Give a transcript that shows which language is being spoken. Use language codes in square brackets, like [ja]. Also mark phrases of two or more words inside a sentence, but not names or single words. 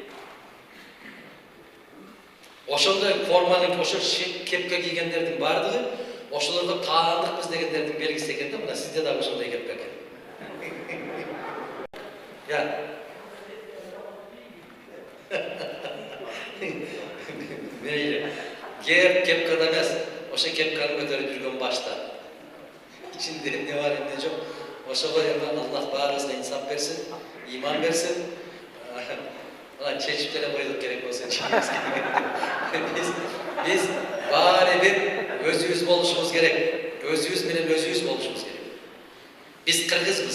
[ky] Ошондой форманы, ошо кепка кийгендердин бардыгы ошолорго таандыкпыз дегендердин белгиси экен да. Мына сизде дагы ошондой кепка экен. Мейли. Кепкада эмес, ошо кепканы көтөрүп жүргөн башта. [tr] İçinde ne var ne yok. [ky] Ошого эми Аллах баарыбызга инсап берсин, иман берсин. Ана чечип деле койдук керек болсо биз баары бир өзүбүз болушубуз керек. Өзүбүз менен өзүбүз болушубуз керек. Биз кыргызбыз.